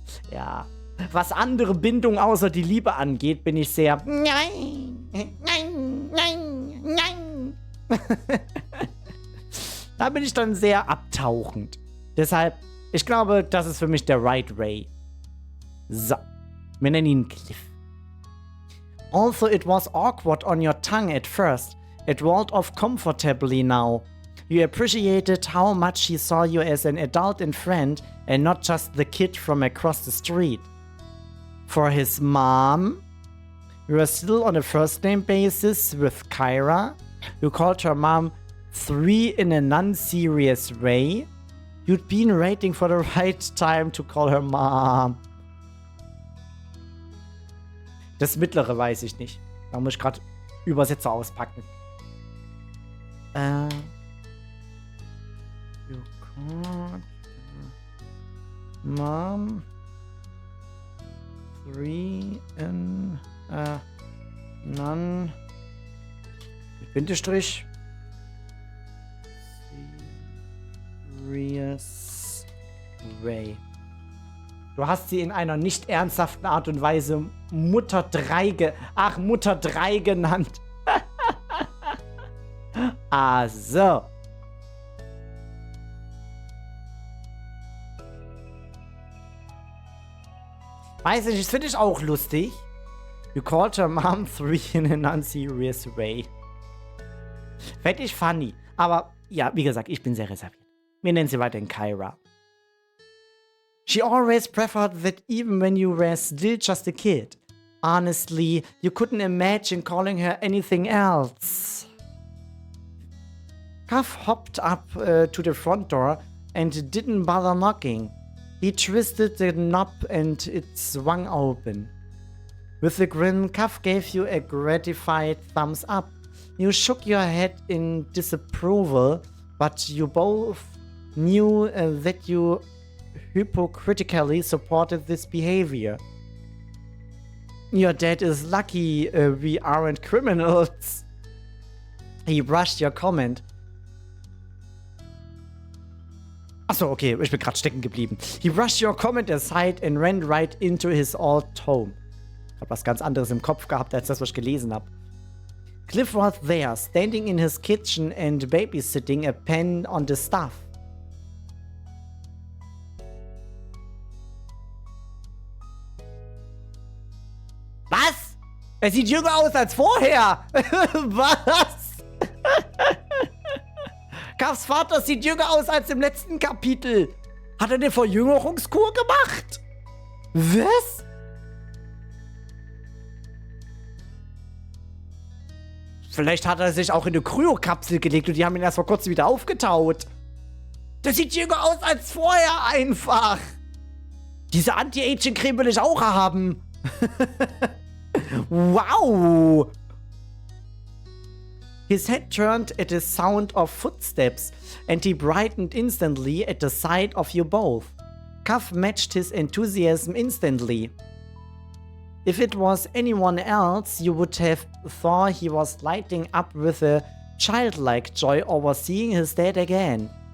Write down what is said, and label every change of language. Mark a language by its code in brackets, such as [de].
[de] Ja. Was andere Bindungen außer die Liebe angeht, bin ich sehr... Nein, nein, nein, nein. Da bin ich dann sehr abtauchend. Deshalb, ich glaube, das ist für mich der [en] right way. [de] So. Wir nennen ihn Cliff. [en] Although it was awkward on your tongue at first, it rolled off comfortably now. You appreciated how much he saw you as an adult and friend and not just the kid from across the street. For his mom, you were still on a first-name basis with Kyra. You called her mom 3 in a non-serious way. You'd been waiting for the right time to call her mom. [de] Das mittlere weiß ich nicht. Da muss ich gerade Übersetzer auspacken. [en] You called mom 3 in a non [de] mit Bindestrich [en] serious way. [de] Du hast sie in einer nicht ernsthaften Art und Weise Mutter 3 genannt. Ah, so. Weiß ich, das finde ich auch lustig. [en] You called her mom 3 in a non-serious way. [de] Fände ich funny. Aber ja, wie gesagt, ich bin sehr reserviert. Wir nennen sie weiterhin Kyra. [en] She always preferred that even when you were still just a kid. Honestly, you couldn't imagine calling her anything else. Cuff hopped up to the front door and didn't bother knocking. He twisted the knob and it swung open. With a grin, Cuff gave you a gratified thumbs up. You shook your head in disapproval, but you both knew that you hypocritically supported this behavior. Your dad is lucky we aren't criminals. He brushed your comment. [de] Achso, okay, ich bin gerade stecken geblieben. [en] He brushed your comment aside and ran right into his old home. [de] Ich hab was ganz anderes im Kopf gehabt, als das, was ich gelesen habe. [en] Cliff was there, standing in his kitchen and babysitting a pen on the stuff. [de] Was? Er sieht jünger aus als vorher. Was? Cuffs Vater sieht jünger aus als im letzten Kapitel. Hat er eine Verjüngerungskur gemacht? Was? Vielleicht hat er sich auch in eine Kryokapsel gelegt und die haben ihn erst vor kurzem wieder aufgetaut. Der sieht jünger aus als vorher einfach. Diese Anti-Aging-Creme will ich auch haben. Wow. [en] His head turned at the sound of footsteps, and he brightened instantly at the sight of you both. Cuff matched his enthusiasm instantly. If it was anyone else, you would have thought he was lighting up with a childlike joy over seeing his dad again.